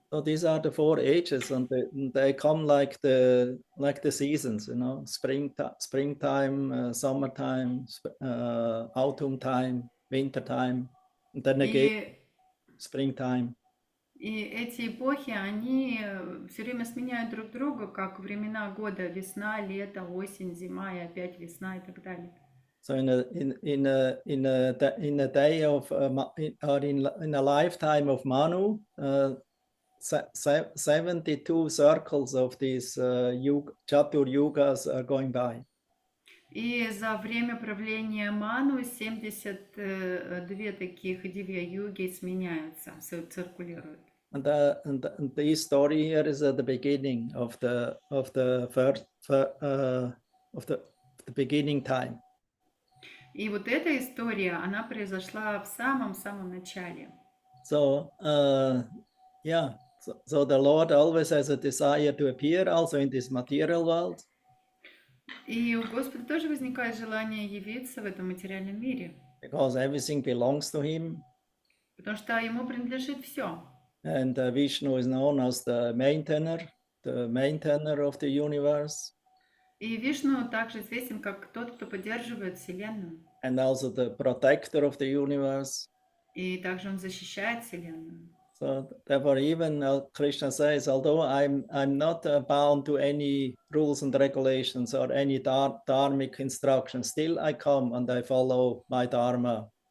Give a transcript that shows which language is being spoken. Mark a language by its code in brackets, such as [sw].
[en] So these are the 4 ages, and they come like the seasons, you know, springtime, summertime, autumn time, winter time, and then again springtime. [ru] И эти эпохи, они все время сменяют друг друга, как времена года: весна, лето, осень, зима и опять весна и так далее. [en] So in a day of or in a lifetime of Manu, 72 circles of these Chatur Yugas are going by. [ru] И за время правления Ману 72 таких дивья-юги сменяются, циркулируют. [en] And the story here is at the beginning of the beginning time. [ru] И вот эта история, она произошла в самом-самом начале. [en] So yeah, so the Lord always has a desire to appear also in this material world. [ru] И у Господа тоже возникает желание явиться в этом материальном мире. [en] Because everything belongs to him. [ru] Потому что ему принадлежит все. [en] And Vishnu is known as the maintainer of the universe. [ru] И Вишну также известен как тот, кто поддерживает Вселенную. [en] And also the protector of the universe. [ru] И также он защищает Вселенную. [en] So therefore, even Krishna says, although I'm not bound to any rules and regulations or any dharmic instructions, still I come and I follow my dharma.